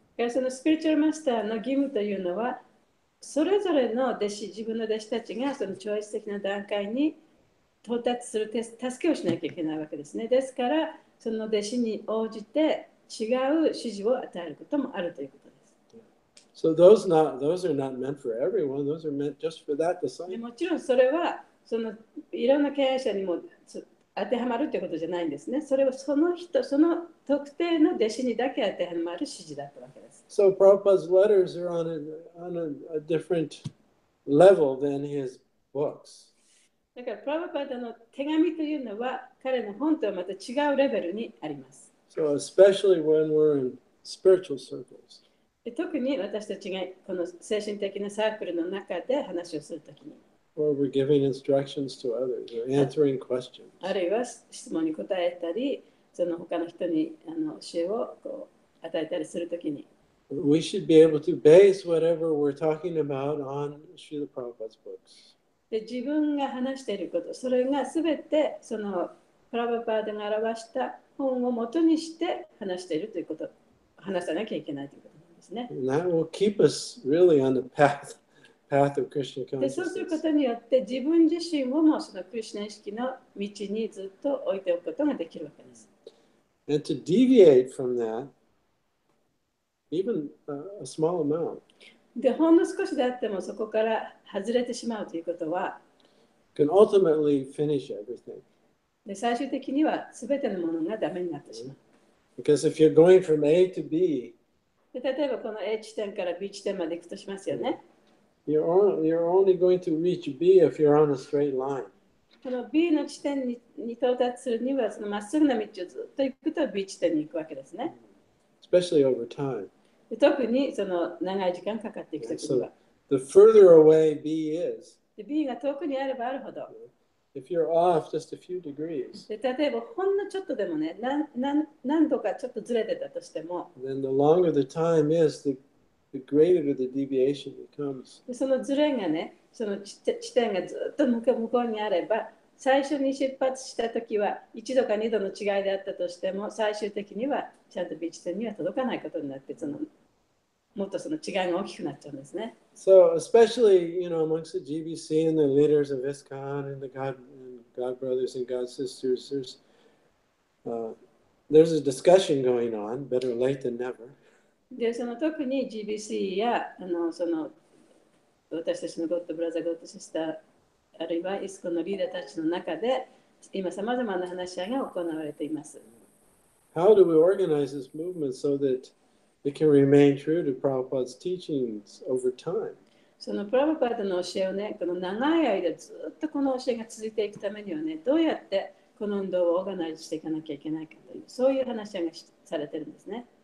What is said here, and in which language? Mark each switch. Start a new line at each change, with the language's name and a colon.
Japanese: そのスピリチュアルマスターの義務というのは、それぞれの弟子、自分の弟子たちがその超越的な段階に到達する助けをしなきゃいけないわけですね。ですから、その弟子に応じて違う指示を与えることもあるということです。
English: So those are not meant for everyone. Those are meant just for that で disciple.
Japanese: もちろんそれはそのいろんな経営者にも当てはまるということじゃないんですね。それはその人、その特定の弟子にだけ当てはまる指示だったわけです。
English: So Prabhupada's letters are on a different level than his books.
Japanese: だからプラブパダの手紙というのは彼の本とはまた違うレベルにあります。
English: So especially when we're in spiritual circles.
Japanese: で特に私たちがこの精神的なサークルの中で話をするときに、
English: Or we're giving instructions to others or answering questions.
Japanese: あるいは質問に答えたり、その他の人に教えをこう与えたりするときに、
English: We should be able to base whatever we're talking about on Srila Prabhupada's books.
Japanese: で自分が話していること、それがすべてそのプラブパーダが表した本を元にして話しているということ、話さなきゃいけないということなんですね。
English: And that will keep us really on the path of Krishna
Japanese: でそうするこ
English: consciousness.
Japanese: とによって自分自身をもそのクリシュナ意識の道にずっと置いておくことができるわけです。
English: And to deviate from that, even a small amount,
Japanese: でほんの少しであってもそこから外れてしまうということは、
English: can ultimately finish everything.
Japanese: で最終的には全てのものがダメになってしまう。
English: Because if you're going from A to B,
Japanese: で例えばこの A 地点から B 地点まで行くとしますよね。
English: you're only going to reach B if you're on a straight line.
Japanese: この B の地点に到達するにはそのまっすぐな道をずっと行くと B 地点に行くわけですね。
English: Especially over time.
Japanese: で特にその長い時間かかっていくときには。
English: The further away B is,
Japanese: で B が遠くにあればあるほど。
English: if you're off just a few degrees,
Japanese: で例えばほんのちょっとでもね、何度かちょっとずれてたとしても、
English: then the longer the time is, the greater the deviation becomes.
Japanese: でそのずれがね、その地点がずっと向こうにあれば、最初に出発したときは1度か2度の違いであったとしても、最終的にはちゃんと B 地点には届かないことになって、もっとその違いが大きくなっちゃうんですね。
English: So especially, amongst the GBC and the leaders of ISKCON and the God brothers and God sisters, there's a discussion going on, better late than never.
Japanese: で、その特に GBC やその私たちのゴッドブラザー、ゴッドシスター、あるいはイスコのリーダーたちの中で、今さまざまな話し合いが行われています。
English: How do we organize this movement so that it can remain true to Prabhupada's teachings over time?
Japanese: そのプラブパーダの教えをね、この長い間ずっとこの教えが続いていくためにはね、どうやってこの運動をオーガナイズしていかなきゃいけないかという、そういう話し合いがされてるんですね。